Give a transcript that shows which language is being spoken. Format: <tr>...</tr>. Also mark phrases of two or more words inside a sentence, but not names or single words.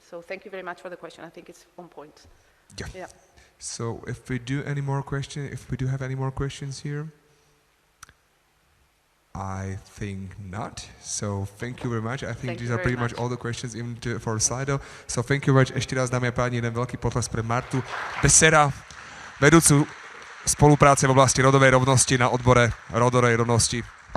<en>So thank you very much for the question. I think it's on point. Yeah. So if we do have any more questions here? I think not. So thank you very much. I think these are pretty much all the questions even for Slido. So thank you very much.</en> <sk>Ešte raz, dámy a páni, jeden veľký potlesk pre Martu Becerra, vedúcu spolupráce v oblasti rodovej rovnosti na odbore rodovej rovnosti</sk>